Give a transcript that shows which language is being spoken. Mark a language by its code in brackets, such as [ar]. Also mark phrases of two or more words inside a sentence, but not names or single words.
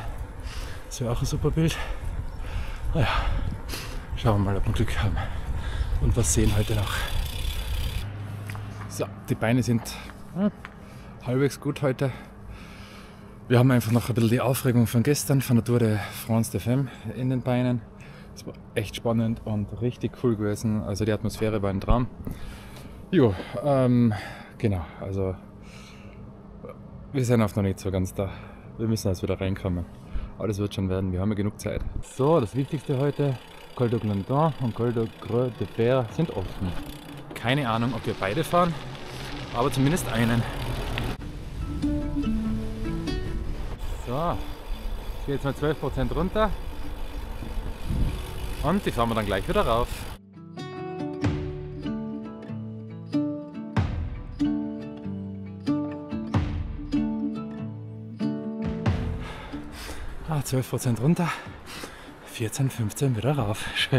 [de] Das wäre auch ein super Bild. Naja, schauen wir mal, ob wir Glück haben und was sehen heute noch. So, die Beine sind halbwegs gut heute. Wir haben einfach noch ein bisschen die Aufregung von gestern, von der Tour de France de Femme in den Beinen. Es war echt spannend und richtig cool gewesen. Also die Atmosphäre war ein Traum. Jo, genau, also wir sind auch noch nicht so ganz da. Wir müssen erst wieder reinkommen. Aber das wird schon werden, wir haben ja genug Zeit. So, das Wichtigste heute, Col de Glandon und Col de Greux de Fer sind offen. Keine Ahnung, ob wir beide fahren, aber zumindest einen. So, ich gehe jetzt mal 12% runter. Und die fahren wir dann gleich wieder rauf. Ah, 12% runter, 14, 15 wieder rauf. Schön.